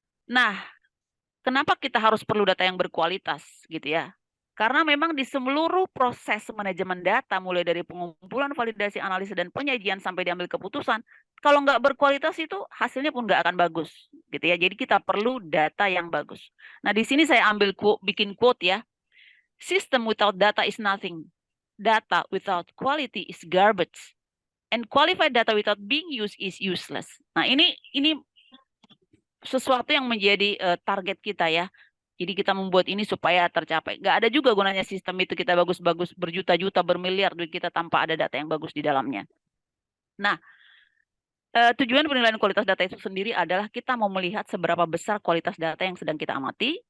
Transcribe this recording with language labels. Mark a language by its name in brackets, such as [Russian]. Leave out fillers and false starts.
[Indonesian] Nah, kenapa kita harus perlu data yang berkualitas gitu ya? Karena memang di seluruh proses manajemen data, mulai dari pengumpulan, validasi, analisis, dan penyajian sampai diambil keputusan, kalau nggak berkualitas itu hasilnya pun nggak akan bagus, gitu ya. Jadi kita perlu data yang bagus. Nah, di sini saya bikin quote ya. [English] System without data is nothing. Data without quality is garbage. And qualified data without being used is useless. [Indonesian] Nah, ini sesuatu yang menjadi target kita ya. Jadi kita membuat ini supaya tercapai. Nggak ada juga gunanya sistem itu kita bagus-bagus berjuta-juta, bermiliar duit kita tanpa ada data yang bagus di dalamnya. Nah, tujuan penilaian kualitas data itu sendiri adalah kita mau melihat seberapa besar kualitas data yang sedang kita amati.